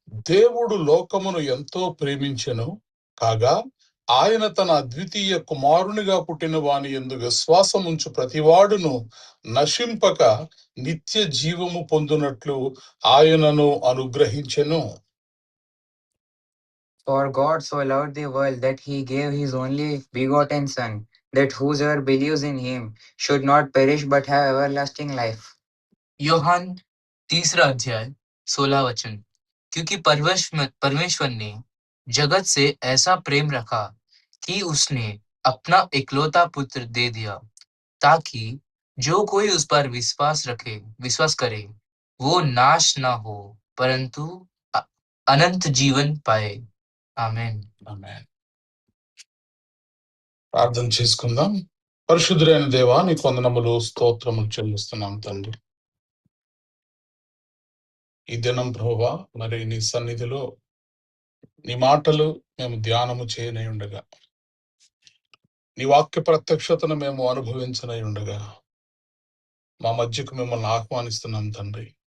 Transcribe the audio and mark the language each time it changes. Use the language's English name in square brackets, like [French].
[Telugu] దేవుడు లోకమును ఎంతో ప్రేమించెను కాగా ఆయన తన అద్వితీయ కుమారునిగా పుట్టిన వాని యందు విశ్వాసముంచు ప్రతివాడును నశింపక నిత్య జీవము పొందునట్లు ఆయనను అనుగ్రహించెను. [English] For God so loved the world that he gave his only begotten Son, that whosoever believes in him should not perish but have everlasting life. [Hindi] Yohan 3 अध्याय 16 वचन। क्योंकि परमेश्वर ने जगत से ऐसा प्रेम रखा कि उसने अपना इकलौता पुत्र दे दिया, ताकि जो कोई उस पर विश्वास करे वो नाश ना हो परंतु अनंत जीवन पाए। आमेन। [Telugu] ఆమేన్. ప్రార్థన చేసుకుందాం. పరిశుద్ధుడైన దేవా, నీ వందనములు స్తోత్రములు చెల్లిస్తున్నాం తండ్రి. ఈ దినం ప్రభువా, మరి నీ సన్నిధిలో నీ మాటలు మేము ధ్యానము చేయనై ఉండగా, నీ వాక్య ప్రత్యక్షతను మేము అనుభవించనై ఉండగా మా మధ్యకు మిమ్మల్ని ఆహ్వానిస్తున్నాం తండ్రి.